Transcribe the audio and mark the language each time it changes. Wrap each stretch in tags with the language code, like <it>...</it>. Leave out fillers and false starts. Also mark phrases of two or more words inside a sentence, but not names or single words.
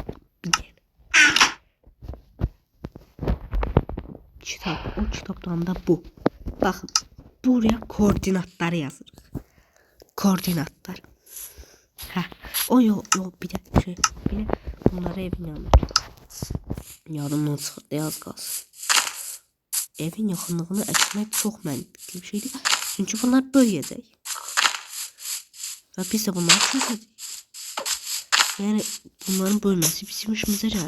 <tr>Bir yer. O kitaptan da bu. Bakın buraya koordinatları yazırıq. Koordinatlar. O yok bir de şey. Bir de bunları evin yanına.</tr> <az>Yadımdan çıxdı az qalsın. Evin yaxınlığını əkmək çox məntiqli bir şeydir. Çünki bunlar böyüyəcək. Və biz də bunları çözəcəyik. Yəni bunların bölməsi bizim işimizə gəlir.</az>